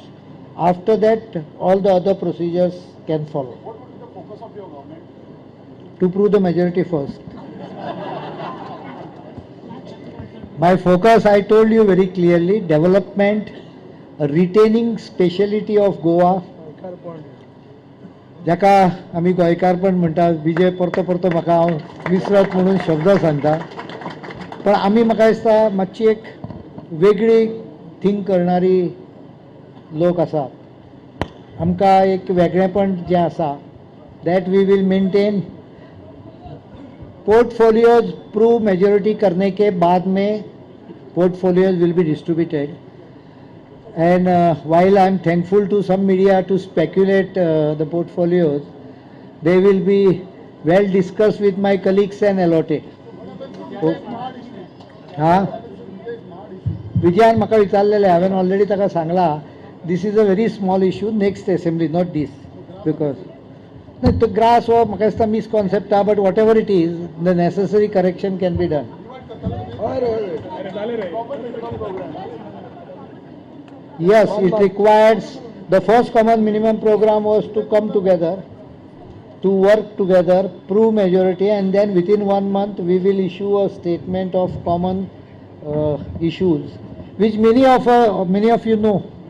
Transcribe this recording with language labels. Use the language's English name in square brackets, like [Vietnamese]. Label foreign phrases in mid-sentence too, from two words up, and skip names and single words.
[English] After that, all the other procedures can follow. What would be the focus of your government? To prove the majority first. My focus, I told you very clearly, development, retaining speciality of Goa. [Konkani] जाका आमी गोंयकारपण म्हणटा, विजय परतो परतो म्हाका हांव विसरत म्हणून शब्द सांगता, पण आमी म्हाका दिसता मातशी एक वेगळी थिंक करणारी लोक आसात. आमकां एक वेगळेपण जें आसा, [English] that we will maintain. Portfolios prove majority [Hindi] करने के बाद में [English] portfolios will be distributed. And while I am thankful to some media to speculate the portfolios, they will be well discussed with my colleagues and allotted. [Konkani] Vijayan म्हाका विचारलेले, हांवें already ताका सांगला, [English] this is a very small issue, next assembly, not this, because the grass or [Konkani] म्हाका दिसता [English] misconcept, but whatever it is, the necessary correction can be done. Yes, it requires, the first common minimum program was to come together, to work together, prove majority, and then within 1 month we will issue a statement of common issues, which many of you know.